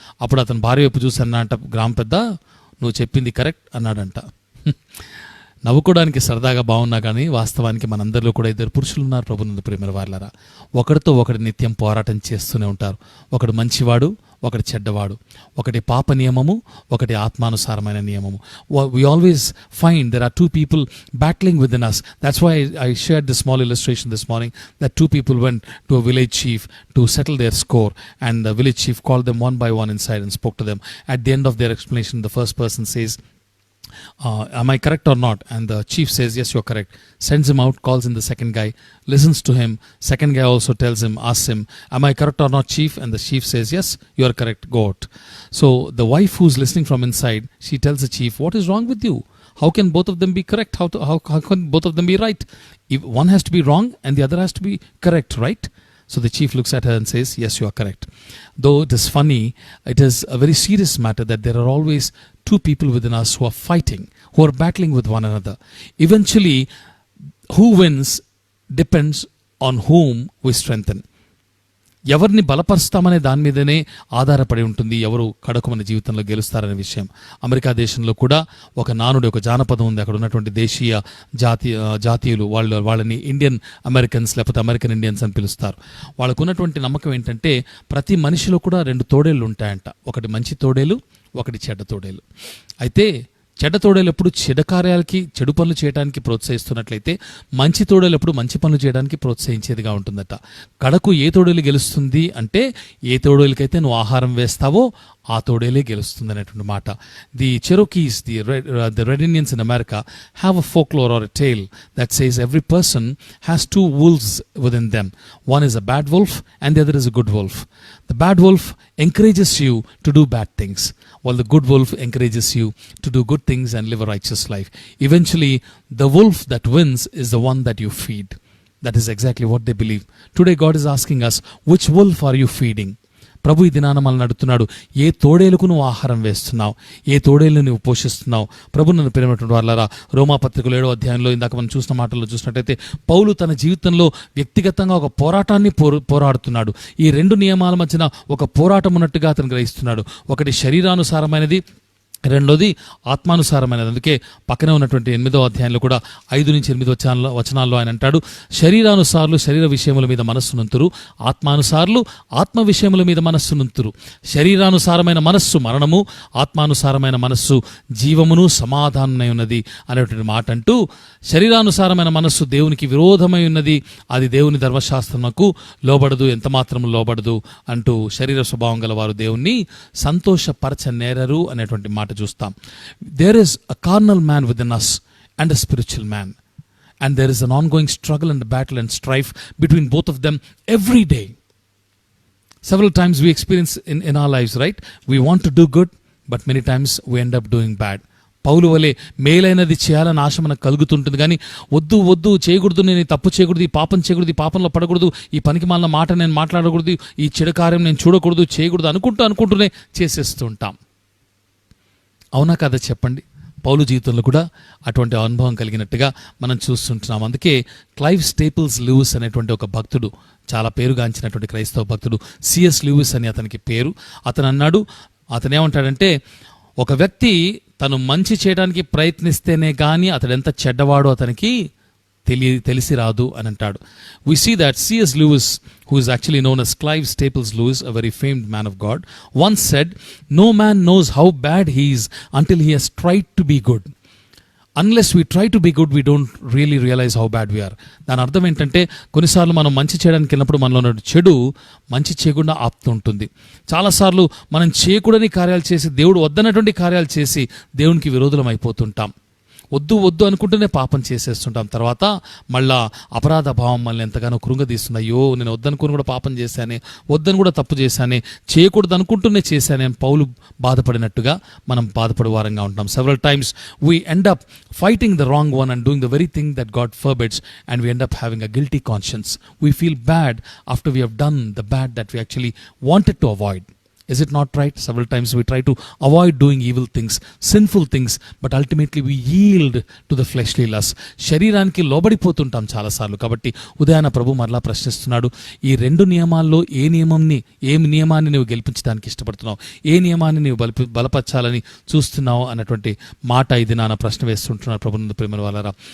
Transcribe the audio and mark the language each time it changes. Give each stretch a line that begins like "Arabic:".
Telugu: అప్పుడు అతను భార్య వైపు చూసి అన్నాడంట, గ్రామ పెద్ద, నువ్వు చెప్పింది కరెక్ట్ అన్నాడంట. నవ్వుకోవడానికి సరదాగా బాగున్నా కానీ వాస్తవానికి మనందరిలో కూడా ఇద్దరు పురుషులు ఉన్నారు ప్రభునందు ప్రియమైన వారలారా. ఒకరితో ఒకటి నిత్యం పోరాటం చేస్తూనే ఉంటారు. ఒకడు మంచివాడు, ఒకటి చెడ్డవాడు. ఒకటి పాప నియమము, ఒకటి ఆత్మానుసారమైన నియమము.
English: We always find there are two people battling within us. That's why I shared this small illustration this morning, that two people went to a village chief to settle their score, and the village chief called them one by one inside and spoke to them. At the end of their explanation, the first person says, am I correct or not? And the chief says, yes, you're correct. Sends him out, calls in the second guy, listens to him. Second guy also tells him, asks him, am I correct or not, chief? And the chief says, yes, you're correct, go out. So the wife who's listening from inside, she tells the chief, what is wrong with you? How can both of them be correct? How can both of them be right? If one has to be wrong and the other has to be correct, right? So the chief looks at her and says, yes, you are correct. Though it is funny, it is a very serious matter that there are always two people within us who are fighting, who are battling with one another. Eventually, who wins depends on whom we strengthen.
Telugu: ఎవరిని బలపరుస్తామనే దాని మీదనే ఆధారపడి ఉంటుంది ఎవరు కడకు మన జీవితంలో గెలుస్తారనే విషయం. అమెరికా దేశంలో కూడా ఒక నానుడి, ఒక జానపదం ఉంది. అక్కడ ఉన్నటువంటి దేశీయ జాతీయులు వాళ్ళని ఇండియన్ అమెరికన్స్ లేకపోతే అమెరికన్ ఇండియన్స్ అని పిలుస్తారు. వాళ్ళకు ఉన్నటువంటి నమ్మకం ఏంటంటే ప్రతి మనిషిలో కూడా 2 తోడేళ్ళు ఉంటాయంట. ఒకటి మంచి తోడేలు, ఒకటి చెడ్డ తోడేలు. అయితే చెడ్డ తోడేలు ఎప్పుడు చెడు కార్యాలకి, చెడు పనులు చేయడానికి ప్రోత్సహిస్తున్నట్లయితే మంచి తోడేలు ఎప్పుడు మంచి పనులు చేయడానికి ప్రోత్సహించేదిగా ఉంటుందట. కడకు ఏ తోడేలు గెలుస్తుంది అంటే ఏ తోడేలకైతే నువ్వు ఆహారం వేస్తావో ఆ తోడేలే గెలుస్తుంది అనేటువంటి మాట.
English: The Cherokees, the Red Indians in America have a folklore or a tale that says every person has 2 wolves within them. One is a bad wolf and the other is a good wolf. The bad wolf encourages you to do bad things, while the good wolf encourages you to do good things and live a righteous life. Eventually, the wolf that wins is the one that you feed. That is exactly what they believe. Today God is asking us, which wolf are you feeding?
Telugu: ప్రభు ఈ దినాన మనల్ని అడుగుతున్నాడు, ఏ తోడేలుకు నువ్వు ఆహారం వేస్తున్నావు, ఏ తోడేలు నువ్వు పోషిస్తున్నావు? ప్రభు నన్ను ప్రేమటువంటి వాళ్ళారా, రోమాపత్రికలో 7వ అధ్యాయంలో ఇందాక మనం చూసిన మాటల్లో చూసినట్టయితే పౌలు తన జీవితంలో వ్యక్తిగతంగా ఒక పోరాటాన్ని పోరాడుతున్నాడు. ఈ 2 నియమాల మధ్యన ఒక పోరాటం ఉన్నట్టుగా అతను గ్రహిస్తున్నాడు. ఒకటి శరీరానుసారమైనది, రెండోది ఆత్మానుసారమైనది. అందుకే పక్కనే ఉన్నటువంటి 8వ అధ్యాయంలో కూడా 5 నుంచి 8 వచనాల్లో ఆయన అంటాడు, శరీరానుసారులు శరీర విషయముల మీద మనస్సునుంతురు, ఆత్మానుసారులు ఆత్మ విషయముల మీద మనస్సునుంతురు. శరీరానుసారమైన మనస్సు మరణము, ఆత్మానుసారమైన మనస్సు జీవమును సమాధానమై ఉన్నది అనేటువంటి మాట అంటూ, శరీరానుసారమైన మనస్సు దేవునికి విరోధమై ఉన్నది, అది దేవుని ధర్మశాస్త్రమునకు లోబడదు, ఎంతమాత్రం లోబడదు అంటూ శరీర స్వభావం గల వారు దేవుణ్ణి సంతోషపరచనేరరు అనేటువంటి మాట చూస్తాం.
English: There is a carnal man within us and a spiritual man, and there is an ongoing struggle and battle and strife between both of them every day. Several times we experience in our lives, right? We want to do good, but many times we end up doing bad.
Telugu: పౌలు వలె మేలైనది చేయాలని ఆశ మనకు కలుగుతుంటుంది, కానీ వద్దు చేయకూడదు, నేను తప్పు చేయకూడదు, ఈ పాపం చేయకూడదు, ఈ పాపంలో పడకూడదు, ఈ పనికి మాలిన మాట నేను మాట్లాడకూడదు, ఈ చెడు కార్యం నేను చూడకూడదు, చేయకూడదు అనుకుంటూనే చేసేస్తూ ఉంటాం. అవునా కదా చెప్పండి? పౌలు జీవితంలో కూడా అటువంటి అనుభవం కలిగినట్టుగా మనం చూస్తుంటున్నాం. అందుకే క్లైవ్ స్టేపుల్స్ లూయిస్ అనేటువంటి ఒక భక్తుడు, చాలా పేరుగాంచినటువంటి క్రైస్తవ భక్తుడు, సిఎస్ లూయిస్ అని అతనికి పేరు. అతను అన్నాడు, అతనేమంటాడంటే, ఒక వ్యక్తి తను మంచి చేయడానికి ప్రయత్నిస్తేనే కానీ అతడు ఎంత చెడ్డవాడో అతనికి తెలిసి రాదు అని అంటాడు.
English: We see that C.S. Lewis, who is actually known as Clive Staples Lewis, a very famed man of God, once said, no man knows how bad he is until he has tried to be good. Unless we try to be good, we don't really realize how bad we are.
Telugu: దాని అర్థం ఏంటంటే, కొన్నిసార్లు మనం మంచి చేయడానికి వెళ్ళినప్పుడు మనలో ఉన్న చెడు మంచి చేయకుండా ఆపుతుంటుంది. చాలాసార్లు మనం చేయకూడని కార్యాలు చేసి, దేవుడు వద్దన్నటువంటి కార్యాలు చేసి దేవునికి విరోధులం అయిపోతుంటాం. వద్దు అనుకుంటూనే పాపం చేసేస్తుంటాం. తర్వాత మళ్ళా అపరాధ భావం మనల్ని ఎంతగానో కృంగదీస్తుంది. అయ్యో, నేను వద్దనుకుని కూడా పాపం చేశానే, వద్దని కూడా తప్పు చేశానే, చేయకూడదు అనుకుంటూనే చేశానే అని పౌలు బాధపడినట్టుగా మనం బాధపడే వారంగా ఉంటాం.
English: Several times we end up fighting the wrong one and doing the very thing that God forbids, and we end up having a guilty conscience. We feel bad after we have done the bad that we actually wanted to avoid. Is it not right? Several times we try to avoid doing evil things, sinful things, but ultimately we yield to the fleshly lust.
Telugu: శరీరానికి లోబడిపోతుంటాం చాలాసార్లు. కాబట్టి ఉదయాన ప్రభు మరలా ప్రశ్నిస్తున్నాడు, ఈ రెండు నియమాల్లో ఏ నియమాన్ని నువ్వు గెలిపించడానికి ఇష్టపడుతున్నావు, ఏ నియమాన్ని నువ్వు బలపరచాలని చూస్తున్నావు అన్నటువంటి మాట ఇది నాన్న ప్రశ్న వేస్తుంటున్నాడు ప్రభునందు ప్రేమ వాళ్ళారా.